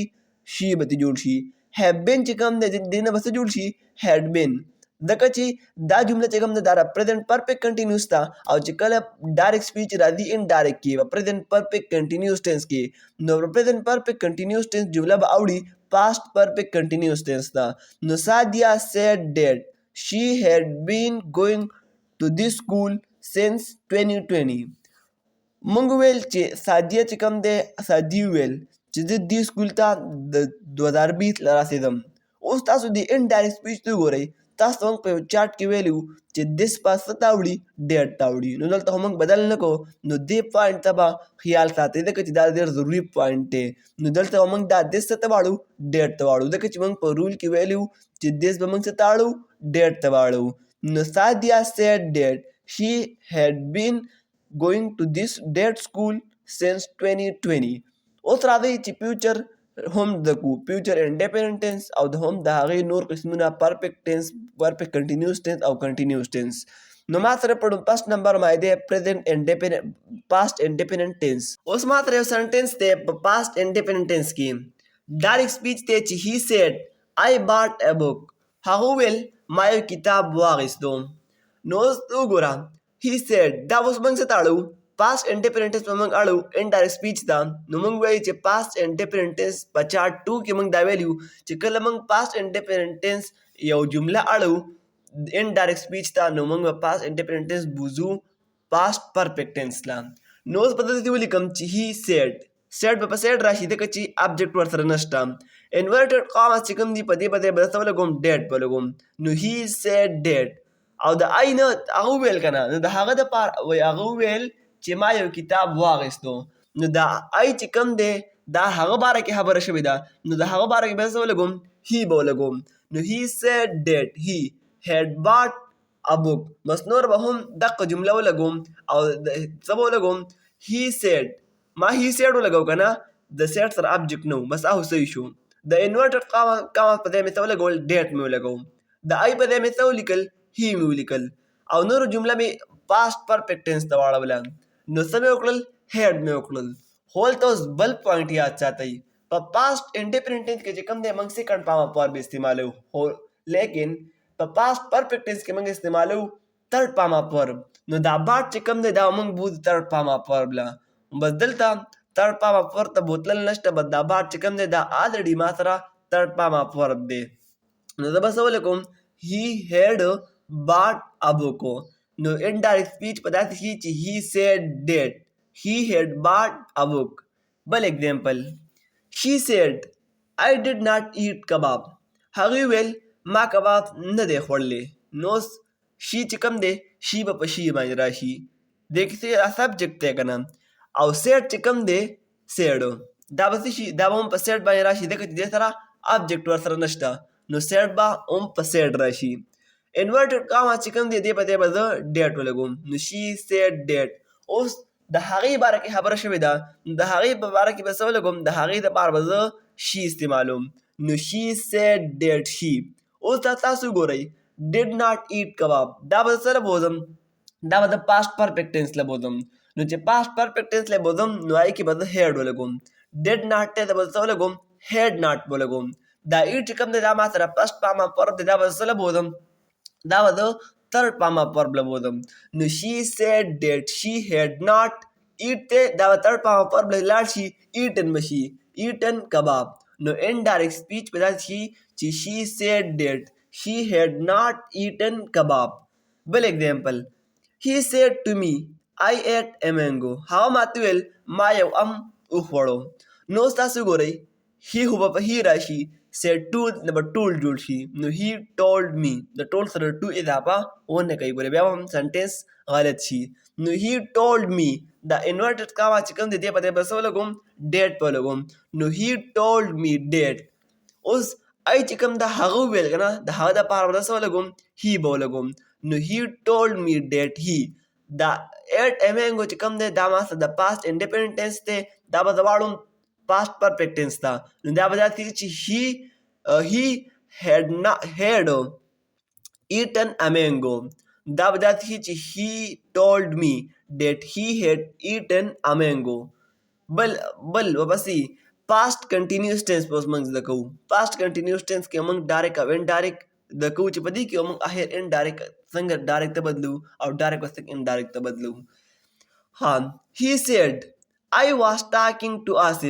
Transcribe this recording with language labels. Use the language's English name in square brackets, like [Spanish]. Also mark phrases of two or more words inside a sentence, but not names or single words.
[Pashto] شي به جوړ شي. [English] had been [Pashto] چې کوم دی دې نه به څه جوړ شي؟ [English] had been. [Pashto] ځکه چې دا جمله چې کوم ده دا [English] present perfect continuous [Pashto] ده او چې کله [English] direct speech [Pashto] راځي انډایرکټ کې به [English] present perfect continuous tense [Pashto] کې. نو [English] present perfect continuous tense [Pashto] جمله به اوړي [English] past perfect continuous tense [Pashto] ته. [English] نو Sadia said that she had been going to this school since 2020. [Pashto] مونږ ویل چې سادیه چې کوم دی سادی ویل چې زه دې سکول ته د 2020 له راسېدم. اوس تاسو د [English] indirect speech [Pashto] ته وګورئ. تاسو موږ په یو چارټ کې ویلي وو چې دس پاس څه ته وړي؟ ډیټ ته وړي. نو دلته خو موږ بدل نه کوو. نو دې پوینټ ته به خیال ساتئ ځکه چې دا ډېر ضروري پوینټ دی. نو دلته به موږ دا دس څه ته واړو؟ ډیټ ته واړو ځکه چې موږ په رول کې ویلي وو چې دس به موږ څه ته واړو؟ ډیټ ته واړو. [English] نو Sadia said that she had been going to this date school since 2020. [Pashto] اوس راځئ چې فیوچر هم زده کړو. [English] future independent tense [Pashto] او د هم د هغې نور قسمونه [English] perfect tense perfect continuous tense [Pashto] او [English] continuous tense. [Pashto] نو ما سره په [English] first number [Pashto] باندې دی [English] present independent past independent tense. [Pashto] اوس ما سره یو سنټنس دی په [English] past independent tense [Pashto] کې [English] direct speech [Pashto] دی چې [English] he said I bought a book. [Pashto] هغه ویل ما یو کتاب واخیستو. نو اوس وګوره [English] he said [Pashto] دا اوس موږ څه ته اړو؟ [English] past independent tense [Pashto] په موږ اړو [English] indirect speech [Pashto] ته. نو موږ وایو چې [English] past independent tense [Pashto] په چارټ 2 کې موږ دا ویلي چې کله موږ [English] past independent tense [Pashto] یو جمله اړو [English] indirect speech [Pashto] ته نو موږ به [English] past independent tense [Pashto] بوزو [English] past perfect tense [Pashto] ته. نو اوس په دې ولیکم چې [English] he said [Pashto] سیټ به په سیټ راشي ځکه چې ابجیکټ ورسره نشته. [English] inverted comma [Pashto] چې کوم دي په دې به څه ولګوم؟ ډیټ به ولګوم. نو [English] he said that [Pashto] او د آی نه هغه وویل که نه نو د هغه دپاره وایي هغه وویل چې ما یو کتاب واغېستو. نو دا ای چې کوم دی دا هغه باره کې خبره شوې ده، نو د هغه باره کې به څه ولګوم؟ هی به ولګوم. [English] نو he said that he had bought a book. [Pashto] بس نور به هم دقه جمله ولګوم او څه به ولګوم؟ [English] he said. [Pashto] ما [English] he said [Pashto] ولګو که نه، د said سره ابجکټ نه و، بس هغه صحیح شو. د [English] inverted comma [Pashto] په ځای مې څه ولګول؟ ډیټ مې ولګوم. د ای په ځای مې څه ولیکل؟ هی مې ولیکل. او نورو جمله مې [English] past perfect tense [Pashto] ته واړوله. نو څه مې وکړل؟ هیډ مې وکړل. خو هلته اوس بل پوینټ یاد ساتئ، په [English] past independent tense [Pashto] کې چې کوم دی موږ [English] second pamah form [Pashto] استعمالوو، خو لیکن په [English] past perfect tense [Pashto] کې موږ استعمالوو [English] third pamah form. [Pashto] نو دا باټ چې کوم دی دا موږ بوځو [English] third pamah form [Pashto] له. بس دلته [English] third pamah form [Pashto] ته بوتلل نشته، بس دا باټ چې کوم دی دا آلریډي ما سره [English] third pamah form [Pashto] دی. نو زه به څه ولیکم؟ [English] he had bought a book. نو indirect speech [Pashto] په داسې شي چې [English] he said that he had bought a book. بل example, she said I did not eat kebab. [Pashto] هغې ویل ما کباب نه دی خوړلی. نو she چې کوم دی she به په she باندې راشي، دې کې سبجیکټ دی که نه. او said چې کوم دی said دا به څه شي؟ دا به هم په said باندې راشي ځکه چې دې سره ابجیکټ ورسره نشته. نو said به هم په said راشي. [English] inverted comma [Pashto] چې کوم دی دې په دې به زه ډیټ ولګوم. [English] نو she said that. [Pashto] اوس د هغې باره کې خبره شوې ده، د هغې په باره کې به څه ولګوم؟ د هغې دپاره به زه she استعمالوم. نو [English] she said that she. [Pashto] اوس دا تاسو ګورئ [English] did not eat kebab [Pashto] دا به څه له بوځم؟ دا به د [English] past perfect tense [Pashto] له بوځم. نو چې [English] past perfect tense [Pashto] له بوځم نو هغې کې به زه هیډ ولګوم. [English] did not [Pashto] ته به څه ولګوم؟ [English] had not [Pashto] ولګوم. دا ایټ چې کوم دی دا ما سره [English] first pamah form [Pashto] دی، دا به څه له بوځم؟ دا به د [English] third pamah form [Pashto] له بوځم. نو [English] she said that she had not eat [Pashto] دی دا به [English] third pamah form [Pashto] له لاړ شي eaten به شي [English] eaten kebab. نو indirect speech [Pashto] په داسې شي چې [English] she said that she had not eaten kebab. بل example, he said to me I ate a mango. [Pashto] هغه ماته ویل ما یو ام وخوړو. نو اوس تاسو ګورئ he خو به په he راشي، [English] said to [Pashto] نه به ټول جوړ شي. نو [English] he told me [Pashto] د ټول سره to اضافه ونه کوي، ګورئ بیا هم سنټینس غلط شي. نو [English] he told me [Pashto] دا [English] inverted comma [Pashto] چې کوم دی دې په دې به څه ولګوم؟ ډیټ په ولګوم. نو [English] he told me that. [Pashto] اوس ای چې کوم دا هغه وویل که نه، د هغه دپاره به څه ولګوم؟ [English] he [Pashto] به ولګوم. [English] نو he told me that he. [Pashto] دا [English] ate a mango [Pashto] چې کوم دی دا ما سره د [English] past independent tense [Pashto] دی، دا به زه واړوم [English] past perfect tense [Pashto] ته. نو دا به داسې چې [English] he had eaten a mango. [Pashto] دا به داسې چې [English] he told me that he had eaten a mango. [Pashto] بل ورپسې [English] past continuous tense [Pashto] به اوس موږ زده کوو. [English] past continuous tense [Pashto] کې موږ ډایرکټ او انډایرکټ زده کوو چې په دې کې موږ اخر انډایرکټ څنګه ډایرکټ ته بدلو او ډایرکټ به څنګه انډایرکټ ته بدلو. [English] ها he said I was talking to آصف.